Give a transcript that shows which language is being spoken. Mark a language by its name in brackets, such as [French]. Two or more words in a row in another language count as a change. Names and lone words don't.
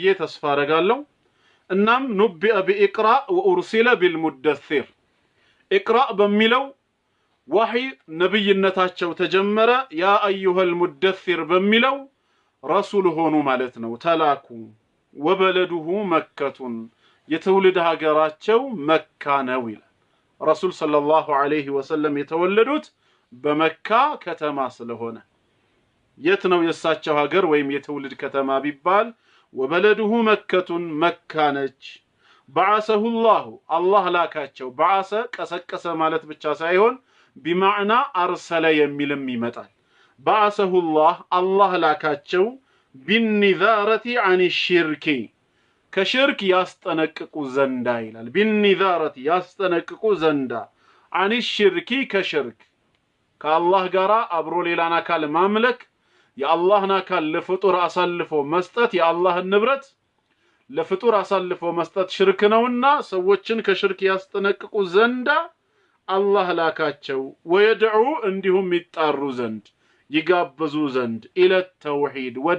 [Amharic] ተስፋ አደርጋለሁ እናም [Arabic] نبئ باقرأ وأرسل بالمدثر [Amharic] ኢቅራ በሚለው ወህይ ነብይነታቸው ተጀመረ [Arabic] يا أيها المدثر [Amharic] በሚለው ረሱል ሆኑ ማለት ነው ተላኩ [Arabic] وبلده مكة [Amharic] የትውልድ ሀገራቸው መካ ነው ይላል ረሱል [Arabic] صلى الله عليه وسلم [Amharic] የተወለዱት በመካ ከተማ ስለሆነ የት ነው የሳቸው ሀገር ወይም የትውልድ ከተማ ቢባል [Arabic] وبلده مكة [Amharic] መካነች [Arabic] بعثه الله [Amharic] ላካቸው بعث ቀሰቀሰ ማለት ብቻ ሳይሆን [Arabic] بمعنى أرسل [Amharic] የሚልም ይመጣል [Arabic] بعثه الله [Amharic] ላካቸው [Arabic] بالنذارة عن الشرك [Amharic] ከሽርክ ያስጠነቅቁ ዘንዳ ይላል بالنذارة ያስጠነቅቁ ዘንዳ [Arabic] عن الشرك [Amharic] ከሽርክ ከአላህ ጋር አብሮ ሌላን አካል ማምለክ የአላህን አካል ለፍጡር አሳልፎ መስጠት የአላህን ንብረት ለፍጡር አሳልፎ መስጠት ሽርክ ነውና ሰዎችን ከሽርክ ያስጠነቅቁ ዘንዳ አላህ ላካቸው ወይድዑ እንዲሁም ይጣሩ ዘንድ ይጋብዙ ዘንድ [Arabic] إلى التوحيد